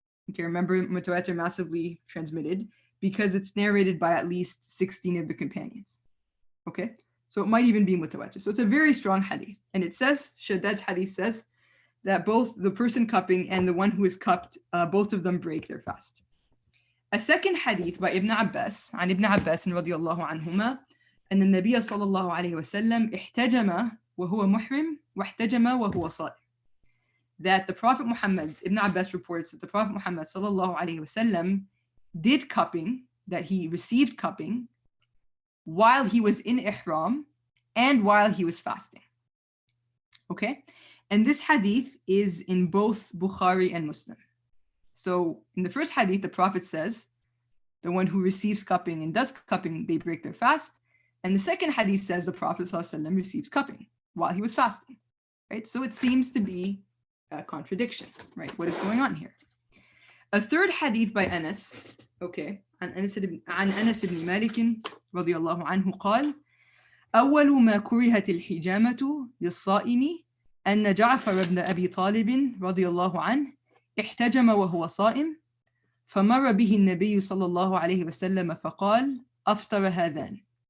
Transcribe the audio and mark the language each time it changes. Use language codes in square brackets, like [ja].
[en] Okay, remember mutawatir, massively transmitted, because it's narrated by at least 16 of the companions. Okay, so it might even be mutawatir. So it's a very strong hadith, and it says, Shaddad's hadith says that both the person cupping and the one who is cupped, both of them break their fast. A second hadith by Ibn Abbas, [ar] عن ابن عباس رضي الله عنهما أن النبي صلى الله عليه وسلم احتجم وهو محرم واحتجم وهو صائم. [en] that the Prophet Muhammad, Ibn Abbas reports that the Prophet Muhammad sallallahu alaihi wasallam did cupping, that he received cupping while he was in ihram and while he was fasting. Okay? And this hadith is in both Bukhari and Muslim. So in the first hadith, the Prophet says, the one who receives cupping and does cupping, they break their fast. And the second hadith says the Prophet ﷺ received cupping while he was fasting. Right? So it seems to be a contradiction, right? What is going on here? A third hadith by Anas, okay, [ar] عن أنس بن مالك رضي الله عنه قال: أول ما كرهت الحجامة للصائم أن جعفر بن أبي طالب رضي الله عنه احتجم وهو صائم فمر به النبي صلى الله عليه وسلم فقال: أفطر هذان.